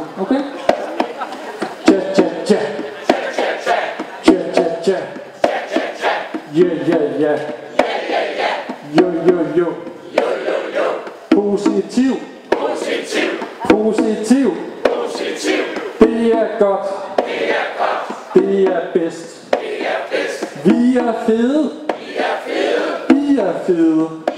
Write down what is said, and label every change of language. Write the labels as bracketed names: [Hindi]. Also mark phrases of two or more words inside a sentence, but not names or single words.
[Danish] Okay? Tja, tja, tja. Tja, tja, tja. [English] Yeah, yeah, yeah. [Danish] Jo, jo, jo. Positiv. Positiv. Det er godt. Det er bedst. Vi er fede. I er fede.